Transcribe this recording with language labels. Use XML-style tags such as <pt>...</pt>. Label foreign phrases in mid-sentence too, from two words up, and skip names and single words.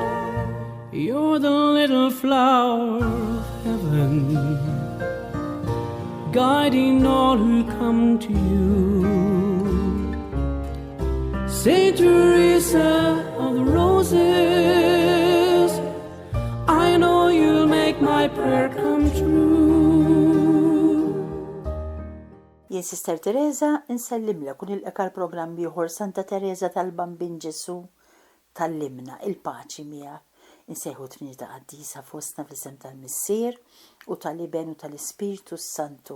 <en>You're the little flower of heaven, guiding all who come to you. Saint Teresa of the Roses, I know you'll make my prayer come true.</en> <mt>Jien Sister Teresa insellimlek u nilqek għal programm ieħor Santa Teresa tal-Bambin Ġesu tallimna il-paċi miegħek. Insejħu tminita qaddisa fostna fl-isem tal-Missier u tal-Iben u tal-Ispiritu Santu.</mt>